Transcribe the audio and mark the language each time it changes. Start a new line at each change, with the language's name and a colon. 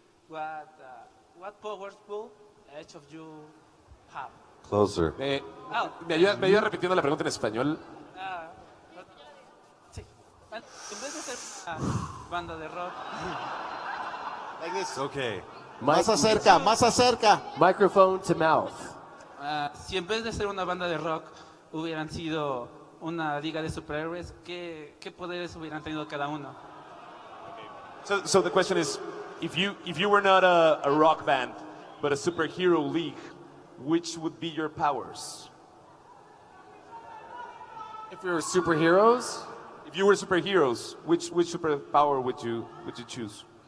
English: What powers will each of you have? Closer.
Spanish: ¿Me ayuda repitiendo la pregunta en español? Sí. En vez de ser una banda de rock,
English: Like this. Okay.
Spanish: Más acerca.
English: Microphone to mouth.
Spanish: si en vez de ser una banda de rock hubieran sido una liga de superhéroes, ¿qué poderes hubieran tenido cada uno?
English: So the question is, if you were not a rock band, but a superhero league, which would be your powers? If we were superheroes? If you were superheroes, which superpower would you choose?